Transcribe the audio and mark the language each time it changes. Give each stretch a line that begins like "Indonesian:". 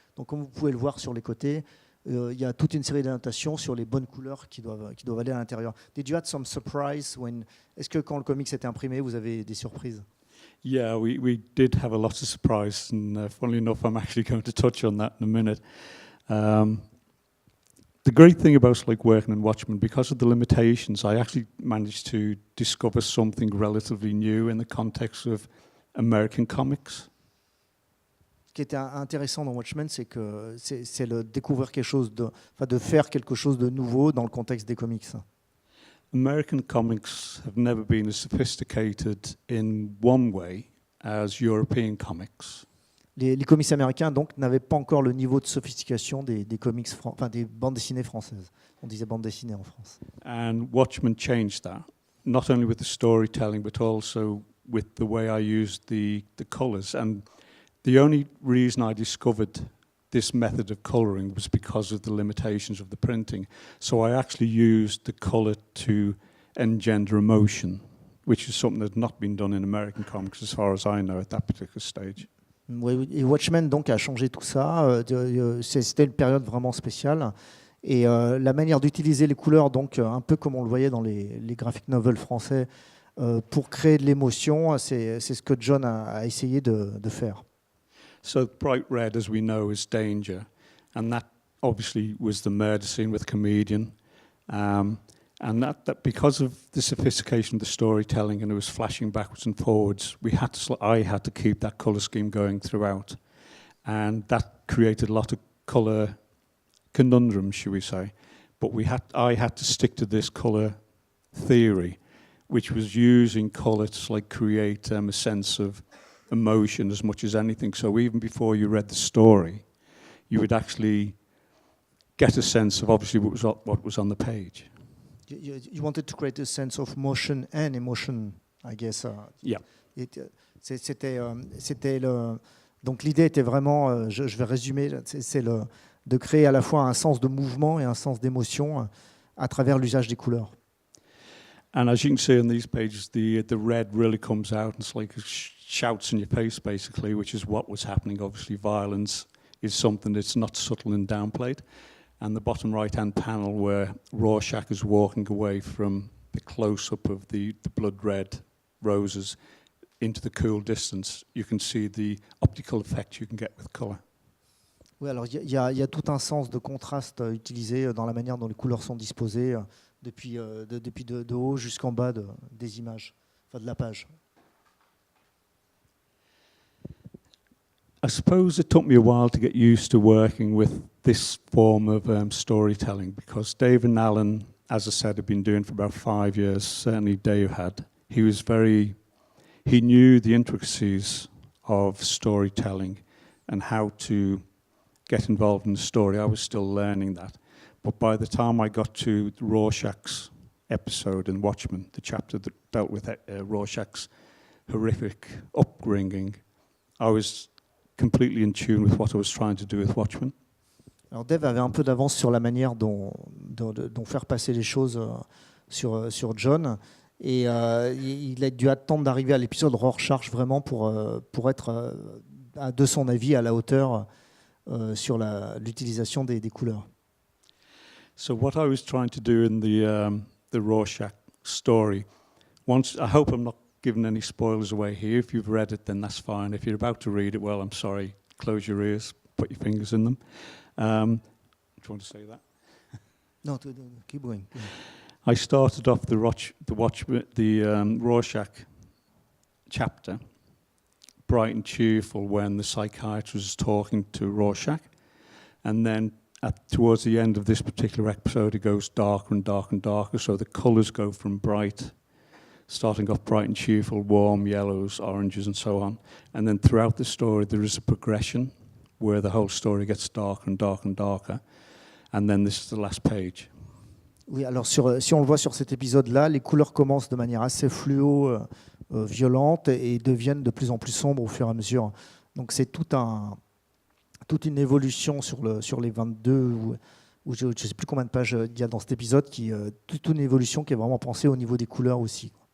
French: Donc comme vous pouvez le voir sur les côtés, il y a toute une série d'annotations sur les bonnes couleurs qui doivent aller à l'intérieur.
English: Did you have some surprise
French: Est-ce que quand le comics était imprimé, vous avez des surprises?
English: Yeah, we did have a lot of surprise, and funnily enough, I'm actually going to touch on that in a minute. The great thing about working on Watchmen, because of the limitations, I actually managed to discover something relatively new in the context of American comics.
French: Ce qui était intéressant dans Watchmen, c'est que c'est de découvrir quelque chose de faire quelque chose de nouveau dans le contexte des comics.
English: American comics have never been as sophisticated in one way as European comics.
French: Les comics américains donc n'avaient pas encore le niveau de sophistication des comics, des bandes dessinées françaises. On disait bandes dessinées en France.
English: And Watchmen changed that, not only with the storytelling, but also with the way I used the colours. And the only reason I discovered this method of colouring was because of the limitations of the printing. So I actually used the colour to engender emotion, which is something that had not been done in American comics as far as I know at that particular stage.
French: Oui, et Watchmen donc a changé tout ça. C'était une période vraiment spéciale. Et la manière d'utiliser les couleurs, donc un peu comme on le voyait dans les graphic novels français, pour créer de l'émotion, c'est ce que John a essayé de faire.
English: So bright red, as we know, is danger, and that obviously was the murder scene with the comedian, and that because of the sophistication of the storytelling, and it was flashing backwards and forwards, I had to keep that colour scheme going throughout, and that created a lot of colour conundrums, shall we say. But I had to stick to this colour theory, which was using colour to create a sense of emotion as much as anything. So even before you read the story, you would actually get a sense of obviously what was on the page. You wanted to create a sense of motion and emotion, I guess. Yeah.
French: Donc l'idée était vraiment, je vais résumer, de créer à la fois un sens de mouvement et un sens d'émotion à travers l'usage des couleurs.
English: And as you can see on these pages, the red really comes out. It's like it shouts in your face, basically, which is what was happening. Obviously, violence is something that's not subtle and downplayed. and the bottom right-hand panel where Rorschach is walking away from the close-up of the blood red roses into the cool distance, you can see the optical effect you can get with color.
French: Oui, alors il y a tout un sens de contraste utilisé dans la manière dont les couleurs sont disposées depuis de haut jusqu'en bas des images, enfin de la page.
English: I suppose it took me a while to get used to working with this form of storytelling, because Dave and Alan, as I said, have been doing it for about 5 years, certainly Dave had. He knew the intricacies of storytelling and how to get involved in the story. I was still learning that. But by the time I got to Rorschach's episode in Watchmen, the chapter that dealt with Rorschach's horrific upbringing, I was completely in tune with what I was trying to do with Watchmen.
French: Alors Dave avait un peu d'avance sur la manière dont faire passer les choses sur John, et il a dû attendre d'arriver à l'épisode Rorschach vraiment pour être, de son avis, à la hauteur sur l'utilisation des couleurs.
English: So what I was trying to do in the Rorschach story, I hope I'm not giving any spoilers away here. If you've read it, then that's fine. If you're about to read it, well, I'm sorry. Close your ears, put your fingers in them. Do you want to say that? No, keep going. I started off the Rorschach chapter bright and cheerful when the psychiatrist was talking to Rorschach, and then towards the end of this particular episode, it goes darker and darker and darker. So the colours go from starting off bright and cheerful, warm yellows, oranges, and so on. And then throughout the story, there is a progression where the whole story gets darker and darker and darker. And then this is the last page.
French: Oui, alors si on le voit sur cet épisode-là, les couleurs commencent de manière assez fluo, violente, et deviennent de plus en plus sombres au fur et à mesure. Donc c'est toute une évolution sur les 22, ou je ne sais plus combien de pages il y a dans cet épisode, toute une évolution qui est vraiment pensée au niveau des couleurs aussi.